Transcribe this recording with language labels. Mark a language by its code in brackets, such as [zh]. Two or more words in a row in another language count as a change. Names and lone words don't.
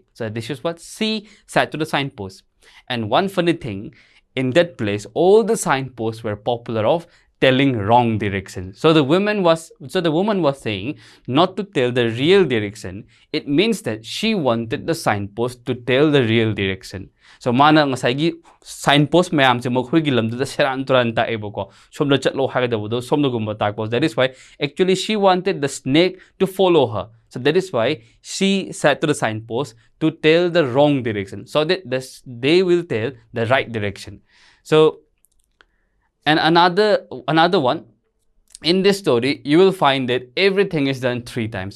[en] So this is what she said to the signpost. And one funny thing, in that place, all the signposts were popular of telling wrong direction. So the woman was saying not to tell the real direction. It means that she wanted the signpost to tell the real direction. [mni] So mana ngasai signpost mayam se mokhui gi lamda seran turan ta ebo ko somna chatlo hagadabudo somna gumba takpos. [en] That is why actually she wanted the snake to follow her. So that is why she said to the signpost to tell the wrong direction, so that they will tell the right direction. So, and another one, in this story, you will find that everything is done 3 times.